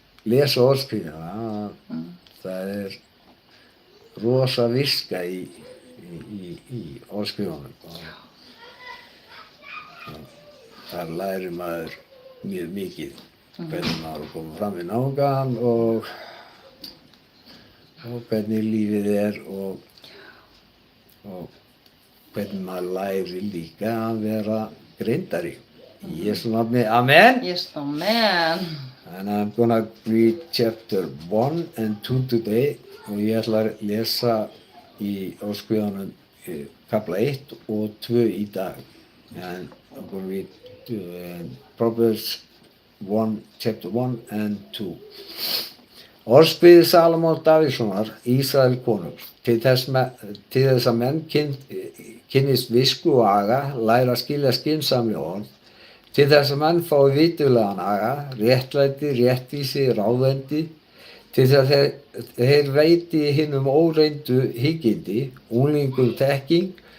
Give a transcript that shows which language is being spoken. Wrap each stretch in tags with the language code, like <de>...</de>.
<is>lesa orðskviðina, það er rosa viska í orðskviðunum og þar lærir maður mjög mikið hvernig maður komið fram við náungan og hvernig lífið er og hvernig maður lærir líka að vera greindari. Í Jesú nafni, amen.</is> <en>Yes, amen. And I'm gonna read chapter 1 and 2 today</en> <is>og ég ætla að lesa í orðskviðunum kafla 1 og 2 í dag.</is> <en>And I'm gonna read Proverbs 1, chapter 1 and 2.</en> <is>Orðskviði Salómons Davíðssonar, Ísrael konungs, til þess að menn kynnist visku og aga, læra að skilja skynsamleg orð, til þess að menn fái vitulegan aga, réttlæti, réttvísi, ráðvendi, til þess að þeir veiti hinum óreyndu hyggindi, unglingum þekking,</is>